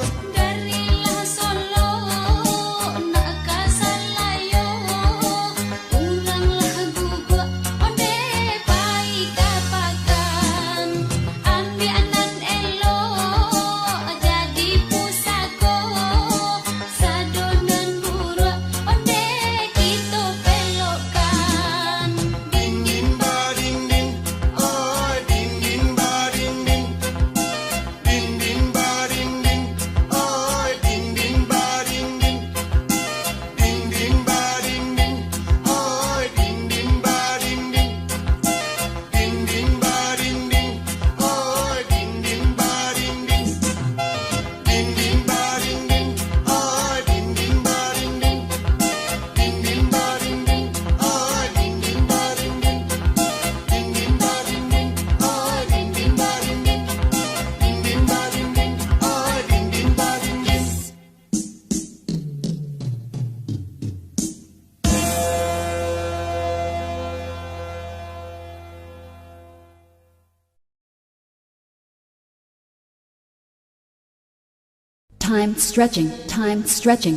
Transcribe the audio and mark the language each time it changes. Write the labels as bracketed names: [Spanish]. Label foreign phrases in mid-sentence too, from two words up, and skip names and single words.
[Minangkabau] Darilah Solo nak kasalayo, ulanglah guguk onde pai kapakan. Ambianan elo jadi pusako, sadonan buruk onde kita pelokan. Ding ding baring ding, oi ding ding baring ding. Ding ding baring ding, oi ding ding baring ding. Ding ding baring ding, oi ding ding baring ding. Ding ding baring ding, oi ding ding baring ding. Ding ding baring ding, oi ding ding baring ding. Ding ding baring ding, oi ding ding baring ding. Ding ding baring ding, oi ding ding baring ding. Ding ding baring ding, oi ding ding baring ding. [English] Time stretching, time stretching.